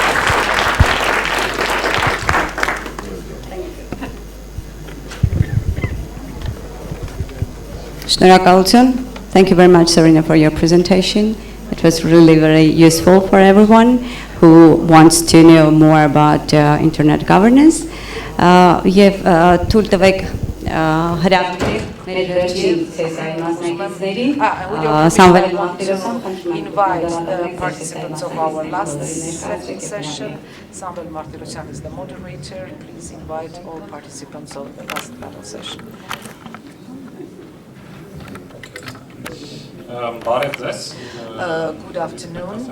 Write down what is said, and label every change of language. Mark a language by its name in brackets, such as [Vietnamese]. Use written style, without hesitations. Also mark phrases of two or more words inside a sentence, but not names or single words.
[Armenian] Շնորհակալություն. [English] Thank you very much, Serena, for your presentation. It was really very useful for everyone who wants to know more about internet governance. [Armenian] Եվ թույլ տվեք հրավիրել մեր վերջին սեսիայի մասնակիցներին Սամվել Մարտիրոսյան, [English] invite the participants of our last session. Samvel Martirosyan is the moderator. Please invite all participants of the last panel session. Good afternoon.